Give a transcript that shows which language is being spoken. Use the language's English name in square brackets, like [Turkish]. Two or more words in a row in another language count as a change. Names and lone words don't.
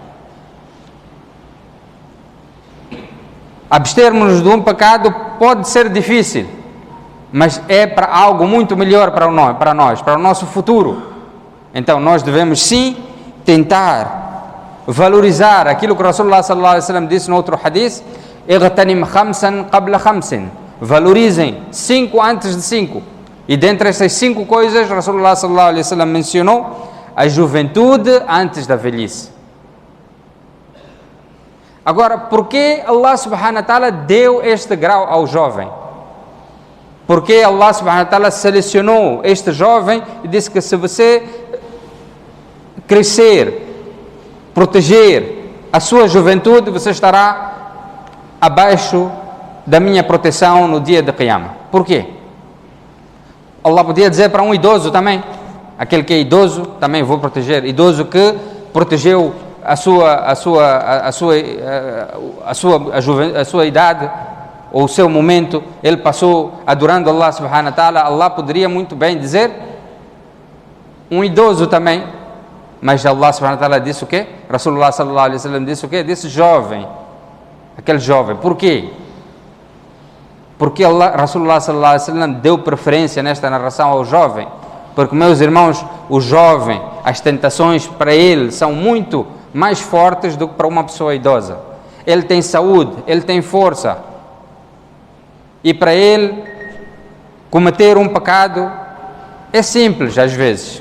[Portuguese] Abstermos-nos de um pecado pode ser difícil, mas é para algo muito melhor para nós, para o nosso futuro. Então nós devemos sim tentar valorizar aquilo que [Arabic] رسول الله صلى الله عليه وسلم [Portuguese] disse no outro hadith: [Arabic] "اغتنم خمسا قبل خمس", [Portuguese] valorizem 5 antes de 5. E dentre essas 5 coisas, [Arabic] رسول الله صلى الله عليه وسلم [Portuguese] mencionou a juventude antes da velhice. Agora, por que [Arabic] الله سبحانه وتعالى [Portuguese] deu este grau ao jovem? Porque [Arabic] الله سبحانه وتعالى [Portuguese] selecionou este jovem e disse que se você crescer, proteger a sua juventude, você estará abaixo da minha proteção no dia de Qiyamah. Por quê? Allah podia dizer para um idoso também, aquele que é idoso, também vou proteger. Idoso que protegeu a sua idade, ou o seu momento, ele passou adorando [Arabic] الله سبحانه وتعالى. [Portuguese] Allah poderia muito bem dizer um idoso também, mas [Arabic] الله سبحانه وتعالى [Portuguese] disse o quê? [Arabic] رسول الله صلى الله عليه وسلم [Portuguese] disse o quê? Disse jovem, aquele jovem. Por quê? Porque [Arabic] رسول الله صلى الله عليه وسلم [Portuguese] deu preferência nesta narração ao jovem, porque, meus irmãos, o jovem, as tentações para ele são muito mais fortes do que para uma pessoa idosa. Ele tem saúde, ele tem força, e para ele cometer um pecado é simples às vezes.